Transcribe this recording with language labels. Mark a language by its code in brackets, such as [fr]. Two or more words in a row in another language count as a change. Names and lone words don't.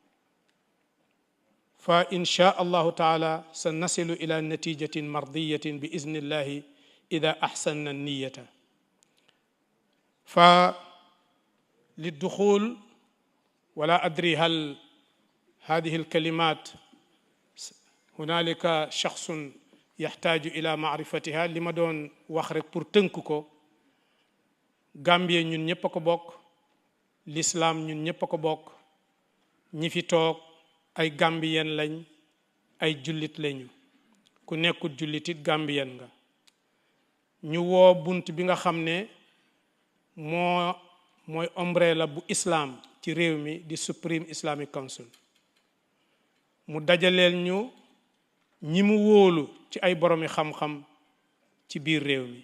[ar] فإن شاء الله تعالى سنصل إلى نتيجة مرضية بإذن الله إذا أحسننا النية. فللدخول، ولا أدري هل هذه الكلمات هنالك شخص يحتاج إلى معرفتها. لما دون وخرك [wo] pour tënk Gambie ñun ñëpp a ko bokk, l'islam ñun ñëpp a ko bokk, ñi fi toog ay Gambien lañ, ay jullit lañu, ku nekkul jullitit Gambien nga. ñu woo bunt bi nga xam ne mooy umbrella bu islam ci réew mi di Supreme Islamic Council, mu dajaleel ñu ñi mu wóolu ci ay boromi xam-xam ci biir réew mi.